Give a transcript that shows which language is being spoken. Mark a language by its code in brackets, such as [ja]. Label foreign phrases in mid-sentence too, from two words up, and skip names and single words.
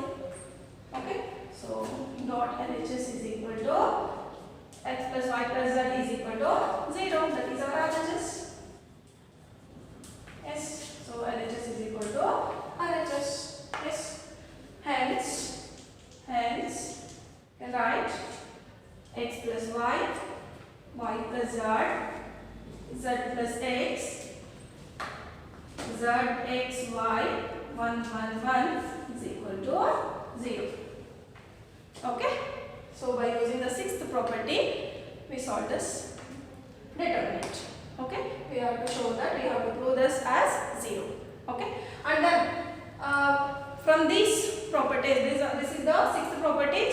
[en] Okay. So dot LHS is equal to x plus y plus z is equal to 0. That is our LHS. Yes. So LHS is equal to RHS. Yes. Hence you can write x plus y, y plus z, z plus x, z x y 1, 1, 1 is equal to 0. Okay. So by using the sixth property, we solve this determinant. Okay. We have to show that, we have to prove this as 0. Okay. And then from these properties, this is the sixth property.